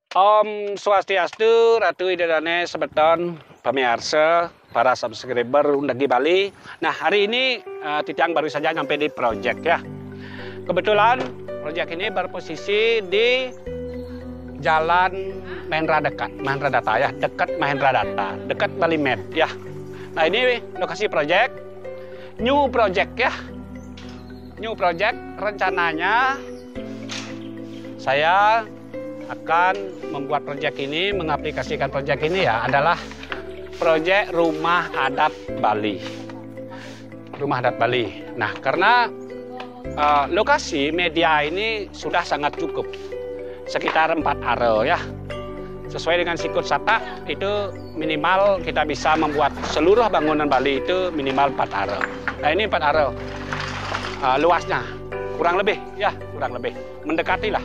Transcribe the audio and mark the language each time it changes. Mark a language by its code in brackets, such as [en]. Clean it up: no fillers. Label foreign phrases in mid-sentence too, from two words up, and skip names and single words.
[ban] Om Swastiastu, Ratu Idadane Sebeton, [id] pemirsa, para subscriber [ban] Undagi Bali. [id] Nah, hari ini Titiang baru saja nyampe di project ya. Kebetulan project ini berposisi di Jalan Mahendra Data ya, dekat Mahendra Data, dekat Bali Med ya. Nah, ini lokasi project, [en] new project [id] ya. [en] New project [id] rencananya saya akan membuat proyek ini, mengaplikasikan proyek ini ya adalah proyek rumah adat Bali. Rumah adat Bali. Nah, karena lokasi media ini sudah sangat cukup. Sekitar 4 area ya. Sesuai dengan sikut Sata itu minimal kita bisa membuat seluruh bangunan Bali itu minimal 4 area. Nah, ini 4 area. Luasnya kurang lebih ya, kurang lebih mendekati lah.